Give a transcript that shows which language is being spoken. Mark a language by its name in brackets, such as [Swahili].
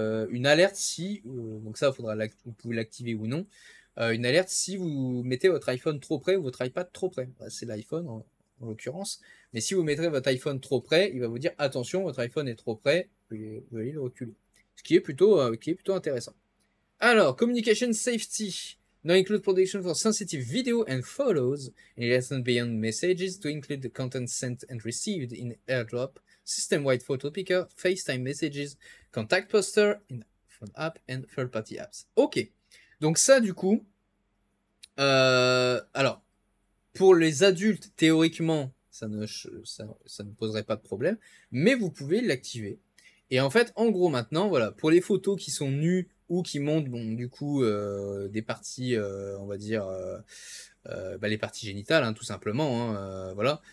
[French] Une alerte si, donc ça, vous pouvez l'activer ou non. Une alerte si vous mettez votre iPhone trop près ou votre iPad trop près. C'est l'iPhone en l'occurrence. Mais si vous mettrez votre iPhone trop près, il va vous dire attention, votre iPhone est trop près, vous allez le reculer. Ce qui est plutôt intéressant. Alors, communication safety. [English] Now include protection for sensitive video and photos, and it extends beyond messages to include the content sent and received in AirDrop, System-wide Photo Picker, FaceTime Messages, Contact Poster, in Phone App and Third-Party Apps. [French] Ok. Donc ça, du coup, alors, pour les adultes, théoriquement, ça ne poserait pas de problème, mais vous pouvez l'activer. Et en fait, en gros, maintenant, voilà, pour les photos qui sont nues ou qui montrent, bon, du coup, des parties, on va dire, les parties génitales, hein, tout simplement, hein, voilà.